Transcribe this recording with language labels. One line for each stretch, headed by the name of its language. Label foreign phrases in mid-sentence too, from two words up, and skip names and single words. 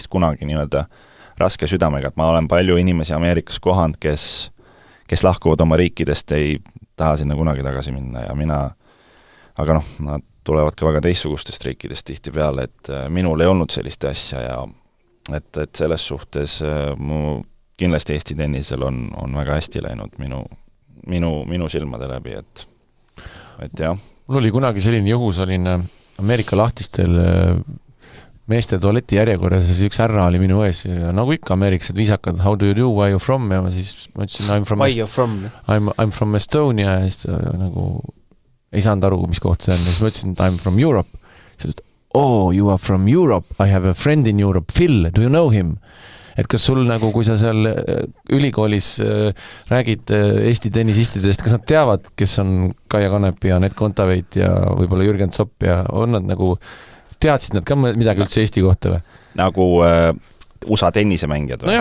Estonian: kunagi nii-öelda raske südamega, et ma olen palju inimesi Ameerikas kohanud, kes lahkuvad oma riikidest, ei taha sinna kunagi tagasi minna ja aga nad tulevad ka väga teistsugustest riikidest tihti peale, et minul ei olnud sellist asja ja et selles suhtes mu kindlasti Eesti tennisel on väga hästi läinud minu silmade läbi, et jah. Mul oli kunagi selline juhus, olin Ameerika lahtistel meeste tualeti järjekorras ja siis üks härra oli minu ees ja nagu ikka ameeriklased viisakad,
English: how do you do, where you from,
Estonian: ja ma siis ütlesin
English: I'm from Estonia
Estonian: ja siis nagu ei saanud aru, mis koht see on ja siis ma ütlesin,
English: I'm from Europe.
Estonian: Siis ütlesin,
English: oh, you are from Europe, I have a friend in Europe, Phil, do you know him?
Estonian: Et kas sul nagu, kui sa seal ülikoolis räägid Eesti tennisistidest, kas nad teavad, kes on Kaia Kanep ja Anett Kontaveit ja võib-olla Jürgen Zopp ja on nad nagu teadsid nad ka midagi üldse Eesti kohta või? Nagu USA tennisemängijad või?